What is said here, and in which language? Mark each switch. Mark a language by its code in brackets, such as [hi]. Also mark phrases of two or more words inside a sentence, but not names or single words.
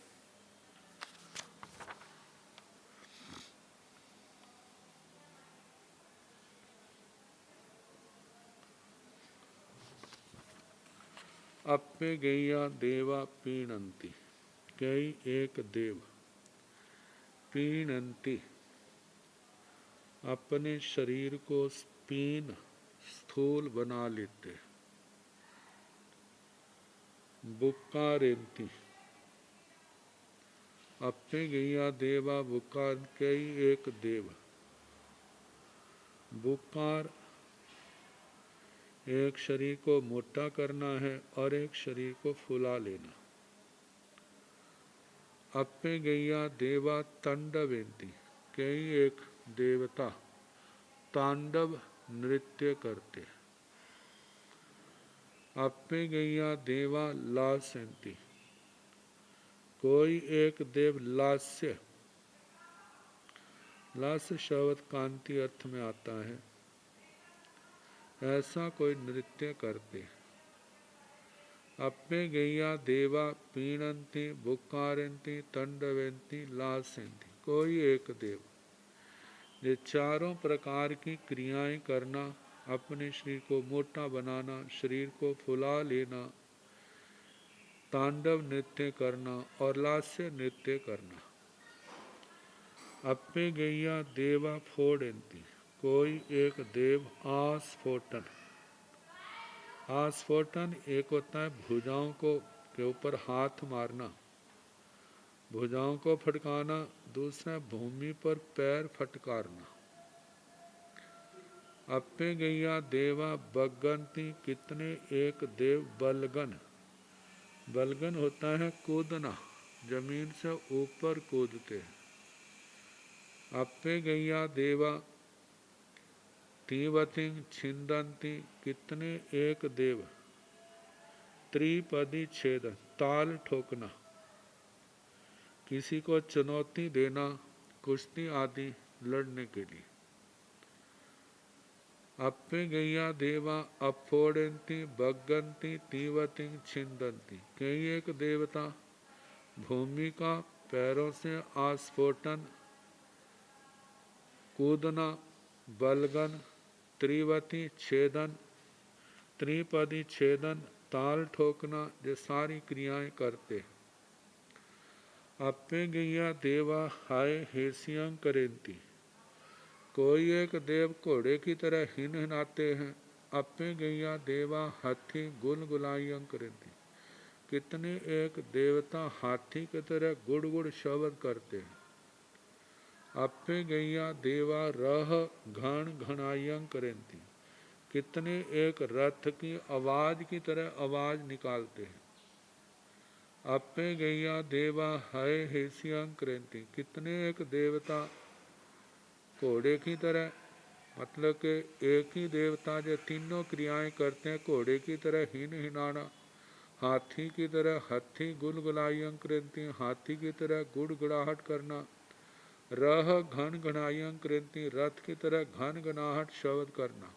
[pra] अप्पे गैया देवा पीणन्ति [hi] कई एक देव पीणन्ति अपने शरीर को पीन स्थूल बना लेते। [pra] बुक्कारेंती अप्पे गैया देवा [hi] बुक्कार कई एक देव बुक्कार एक शरीर को मोटा करना है और एक शरीर को फुला लेना। [pra] अप्पे गैया देवा तांडवेंती [hi] कई एक देवता तांडव नृत्य करते। [pra] अप्पे गैया देवा लास्यन्ति [hi] कोई एक देव लास्य लास्य शब्द कांति अर्थ में आता है, ऐसा कोई नृत्य करते। [pra] अप्पे गैया देवा पीणन्ति बुक्कारन्ति तांडवेन्ति लास्यन्ति [hi] कोई एक देव ये चारों प्रकार की क्रियाएं करना, अपने शरीर को मोटा बनाना, शरीर को फुला लेना, तांडव नृत्य करना और लास्य नृत्य करना। [pra] अप्पे गैया देवा फोड़न्ति [hi] कोई एक देव आस्फोटन आस्फोटन एक होता है भुजाओं को के ऊपर हाथ मारना, भुजाओं को फटकाना, दूसरा भूमि पर पैर फटकारना। [pra] अप्पे गैया देवा बगंती [hi] कितने एक देव बलगन बलगन होता है कूदना, जमीन से ऊपर कूदते हैं। [pra] अप्पे गैया देवा तीवती छिंदंती [hi] कितने एक देव त्रिपदी छेदन ताल ठोकना, किसी को चुनौती देना, कुश्ती आदि लड़ने के लिए। [pra] अप्पे गैया देवा अफोड़न्ति बगंती तीवती छिंदंती [hi] कई एक देवता भूमि का पैरों से आस्फोटन कूदना, बलगन, त्रिवती छेदन, त्रिपदी छेदन, ताल ठोकना, ये सारी क्रियाएं करते। [pra] अप्पे गैया देवा हाय हेसियं करेंती [hi] कोई एक देव घोड़े की तरह हिन हिनाते हैं। [pra] अप्पे गैया देवा हाथी गुलगुलायं करेंती [hi] कितने एक देवता हाथी की तरह गुड़ गुड़ शब्द करते हैं। [pra] अप्पे गैया देवा रह घण घणायं करेंती [hi] कितने एक रथ की आवाज की तरह आवाज निकालते हैं। [pra] अप्पे गैया देवा हय हेसियं करेंती [hi] कितने एक देवता घोड़े की तरह, मतलब कि एक ही देवता जो तीनों क्रियाएं करते हैं, घोड़े की तरह हिन हिनाना, हाथी की तरह [pra] हथी गुलगुलायं करेंती [hi] हाथी की तरह गुड़गुड़ाहट करना, [pra] रह घन घनायं करेंती [hi] रथ की तरह घन घनाहट शब्द करना।